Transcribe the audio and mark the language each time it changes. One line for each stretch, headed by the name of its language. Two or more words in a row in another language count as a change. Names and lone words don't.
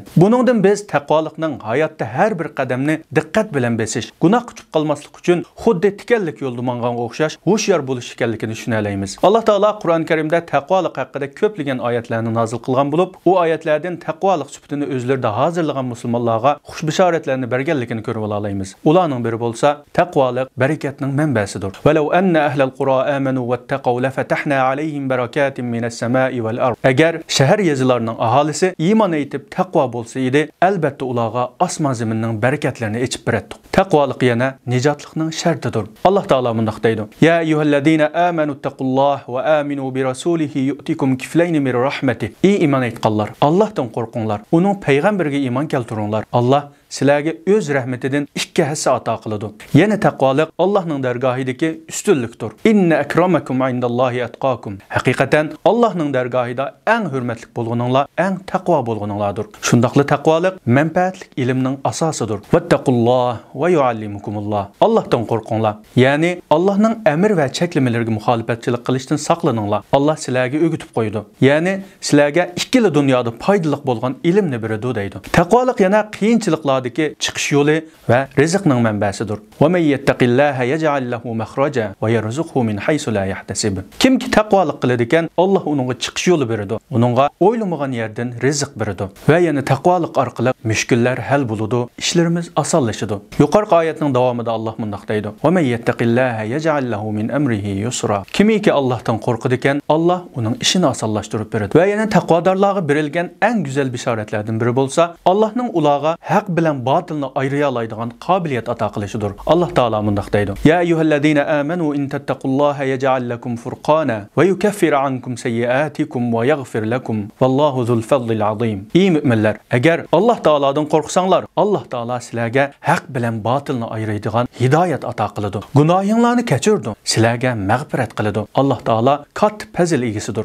Uzbek: Buningdan biz taqvolikning hayotda har bir qadamni diqqat bilan besish, gunoh qilib qolmaslik uchun xuddi tikanlik yo'lda manganga o'xshash hushyor bo'lish ekanligini tushuna olamiz. Alloh taolo Qur'on Karimda taqvolik haqida ko'plagan oyatlarni nozil qilgan bo'lib, u oyatlardan taqvolik sifatini o'zlarida hozirlagan musulmonlarga xush bishoratlarni berganligini ko'rib olamiz. Ularning biri bo'lsa, taqvolik barakatning manbasidir.
Arabic: ولو أن أهل القرى آمنوا واتقوا لفتحنا عليهم بركات من السماء والأرض.
Uzbek: Agar shahar yezilarning aholisi iymon etib taqvo bo'lsa edi, albatta ularga osmon zaminning barakatlarini echib beradi. Taqvolik yana nijotlikning shartidir. Alloh taolo mundaq deydi:
Arabic: "يا أيها الذين آمنوا اتقوا الله وآمنوا برسوله يؤتكم كفلين من رحمته."
Uzbek: Ey iymon etganlar, Allohdan qo'rqinglar, uning payg'ambariga iymon keltiringlar. Alloh sizlarga o'z rahmatidan 2 hissa ato qiladi. Yana taqvolik Allohning dargohidagi ustunlikdir.
Arabic: Inna akramakum indallohi atqakum.
Uzbek: Haqiqatan Allohning dargohida eng hurmatli bo'lganinglar, eng taqvo bo'lganinglardir. Shundaqli taqvolik manfaatli ilmning asosidir.
Arabic: واتقوا الله ويعلمكم الله.
Uzbek: Allohdan qo'rqinglar. Ya'ni Allohning amr va cheklamalariga muxolifatchilik qilishdan saqlaninglar. Alloh sizlarga o'rgatib qo'ydi. Ya'ni sizlarga ikkili dunyoda foydali bo'lgan ilmni beradi deydi. Taqvolik yana qiyinchiliklar dunyosidagi chiqish yo'li va rizqning manbasidir.
Arabic: ومن يتق الله يجعل له مخرجا ويرزقه من حيث لا يحتسب.
Uzbek: Kimki taqvolik qiladi ekan, Alloh uningga chiqish yo'li beradi. Uningga o'ylamagan yerdan rizq beradi. Va yana taqvolik orqali mushkullar hal bo'ladi, ishlarimiz osonlashadi. Yuqorqi oyatning davomida Alloh mundaq deydi:
Arabic: "Va may yattaqillaha yaj'al lahu min amrihi yusra."
Uzbek: Kimiki Allohdan qo'rqadi ekan, Alloh uning ishini osonlashtirib beradi. Va yana taqvodorlarga berilgan eng go'zal bishoratlardan biri bo'lsa, Allohning ularga haq bilan botilni ayriya oladigan qobiliyat ato qilishidir. Alloh taolo mundaq deydi:
Arabic: "يا أيها الذين آمنوا إن تتقوا الله يجعل لكم فرقانا ويكفر عنكم سيئاتكم ويغفر لكم والله ذو الفضل العظيم."
Uzbek: Ey mu'minlar, agar Alloh taolodan qo'rqsanglar, Alloh taolo sizlarga haq bilan botilni ayiradigan hidoyat ato qiladi. Gunohinglarni kechirdi, sizlarga mag'firat qiladi. Alloh taolo katta fazil egasidir.